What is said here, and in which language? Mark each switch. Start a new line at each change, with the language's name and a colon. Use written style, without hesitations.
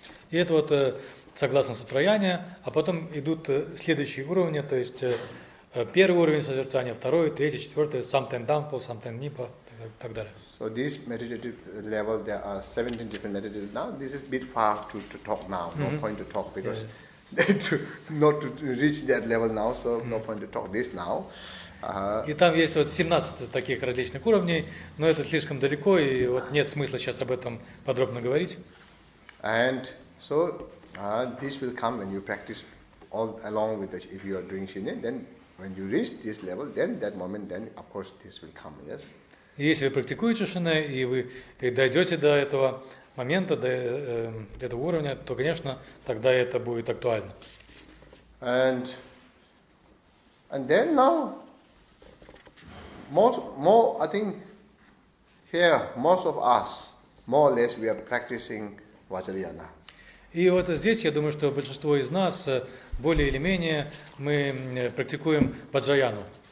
Russian: И это вот согласно Сутраяне, а потом идут следующие уровни, то есть первый уровень созерцания, второй, третий, четвертый, Самтен Дампо, Самтен Нипа и так далее.
English: So this meditative level, there are 17 different meditative. Now this is a bit far to talk now. No point to talk because not to reach that level now. So no point to talk this now.
Russian: И там есть вот 17 таких различных уровней, но это слишком далеко, и вот нет смысла сейчас об этом подробно говорить.
English: And so this will come when you practice all along with if you are doing Shine. Then when you reach this level, then that moment, then of course this will come. Yes.
Russian: И если вы практикуете Шине, и вы дойдете до этого момента, до этого уровня, то, конечно, тогда это будет актуально.
English: And then now, more I think here most of us, more or less, we are practicing Vajrayana.
Russian: И вот здесь, я думаю, что большинство из нас, более или менее, мы практикуем Ваджраяну.